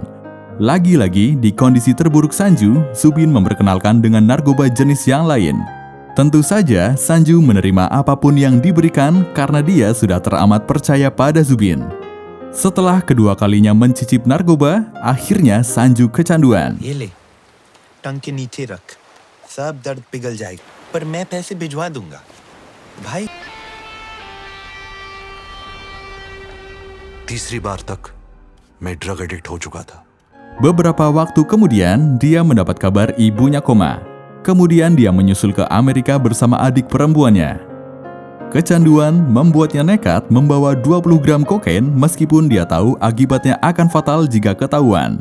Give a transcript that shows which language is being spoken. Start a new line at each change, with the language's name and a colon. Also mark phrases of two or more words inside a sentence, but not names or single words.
Indonesian: Lagi-lagi di kondisi terburuk Sanju, Subin memperkenalkan dengan narkoba jenis yang lain. Tentu saja Sanju menerima apapun yang diberikan karena dia sudah teramat percaya pada Subin. Setelah kedua kalinya mencicip narkoba, akhirnya Sanju kecanduan.
Hindi: ये ले, टंग के नीचे रख, सब दर्द पिघल जाएगा, पर मैं पैसे भिजवा दूंगा, भाई। तीसरी बार तक मैं
English: drug addict
Hindi: हो चुका था।
Indonesian: Beberapa waktu kemudian, dia mendapat kabar ibunya koma. Kemudian dia menyusul ke Amerika bersama adik perempuannya. Kecanduan membuatnya nekat membawa 20 gram kokain meskipun dia tahu akibatnya akan fatal jika ketahuan.